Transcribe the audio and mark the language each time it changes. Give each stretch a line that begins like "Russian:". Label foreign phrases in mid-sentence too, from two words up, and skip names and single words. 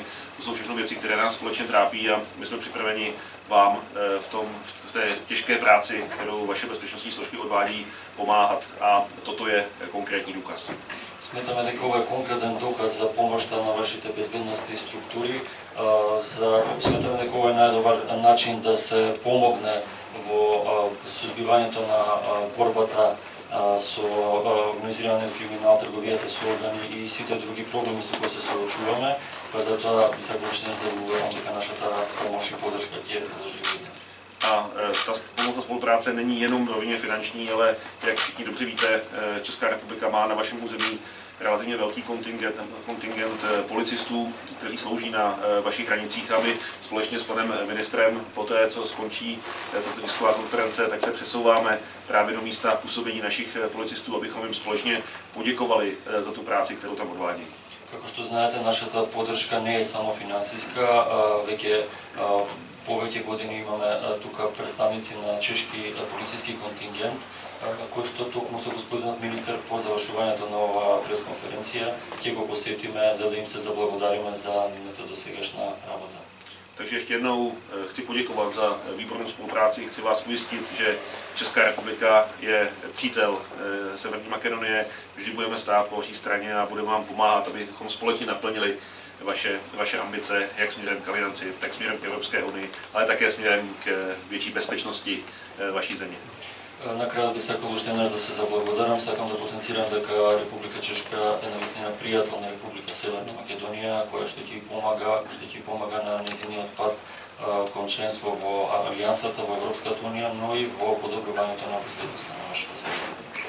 Czech: To jsou všechno věci, které nás společně trápí a my jsme připraveni vám v té těžké práci, kterou vaše bezpečnostní složky odvádí, pomáhat a toto je konkrétní důkaz.
Macedonian: Сметаме дека ова е конкретен доказ за помошта на вашите безбедностни структури. Сметаме дека ова е најдобар начин да се помогне во сузбивањето на борбата со организираниот криминал, трговијата со органи и сите други проблеми со кои се соочуваме. Па затоа би сакал уште да го уверам дека нашата помош и поддршка ќе продолжи.
Czech: A ta pomoc a spolupráce není jenom v rovině finanční, ale jak všichni dobře víte, Česká republika má na vašem území relativně velký kontingent policistů, kteří slouží na vašich hranicích a my společně s panem ministrem poté, co skončí tato tisková konference, tak se přesouváme právě do místa působení našich policistů, abychom jim společně poděkovali za tu práci, kterou tam odvádí.
Macedonian: Како што знаете, нашата поддршка не е само финансиска, веќе повеќе години имаме тука представници на чешки полициски контингент, кој што токму со господинот министер по завршувањето на оваа пресконференција ќе го посетиме за да им се заблагодариме за нивната досегашна работа.
Czech: Takže ještě jednou chci poděkovat za výbornou spolupráci, chci vás ujistit, že Česká republika je přítel Severní Makedonie, vždy budeme stát po vaší straně a budeme vám pomáhat, abychom společně naplnili vaše ambice, jak směrem k alianci, tak směrem k Evropské unii, ale také směrem k větší bezpečnosti vaší země.
Macedonian: Накрая би сакал уште еднаш да се заблагодарам, сакам да потенцирам дека Република Чешка е навистина пријател на Република Северна Македонија, која што ќе помага на нејзиниот пат кон членство во Алијансата, во Европската унија, но и во подобрувањето на безбедноста на нашата земја.